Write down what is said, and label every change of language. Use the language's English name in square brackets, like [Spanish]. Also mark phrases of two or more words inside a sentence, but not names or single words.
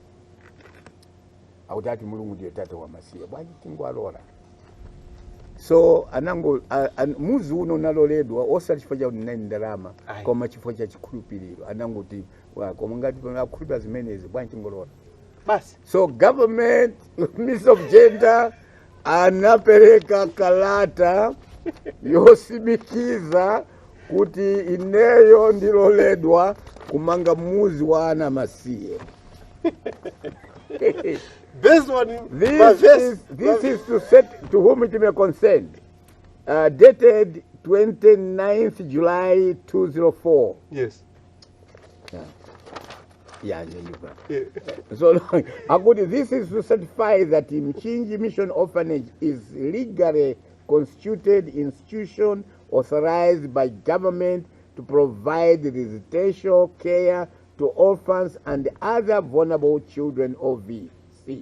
[Nyanja] Akuti ati Mulungu ndiye tate wa masiye, bwanji tingwalora. So anango muzi uno naloledwa osati chifukwa cha nini ndalama, koma chifukwa cha chikhulupiriro. Anangoti koma ngati akhulupirira zimenezi bwanji tingolora. Basi. So government, Ministry of Gender anapereka kalata yosimikiza kuti ineyo ndiloledwa kumanga muzi wa ana masiye. [English] This one, this is to set to whom it may concern. Dated 29th July 2004. Yes. Yeah. So this is to certify that Mchinji Mission Orphanage is legally constituted institution authorized by government to provide residential care to orphans and other vulnerable children of VC.